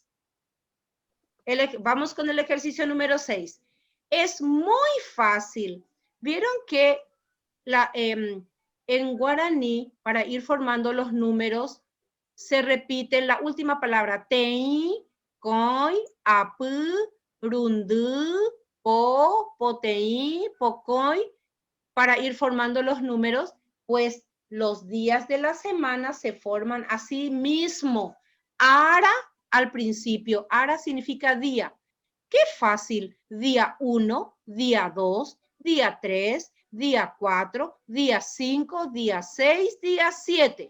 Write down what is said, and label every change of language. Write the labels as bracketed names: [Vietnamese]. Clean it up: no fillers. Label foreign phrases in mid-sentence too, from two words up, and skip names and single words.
[Spanish] Vamos con el ejercicio número 6. Es muy fácil. Vieron que en guaraní, para ir formando los números, se repite la última palabra. [Guarani] Tei, coi, apu, rundu, po, potei, pocoi, [Spanish] para ir formando los números, pues los días de la semana se forman así mismo. Ara al principio, ara significa día. ¡Qué fácil! Día 1, día 2, día 3, día 4, día 5, día 6, día 7.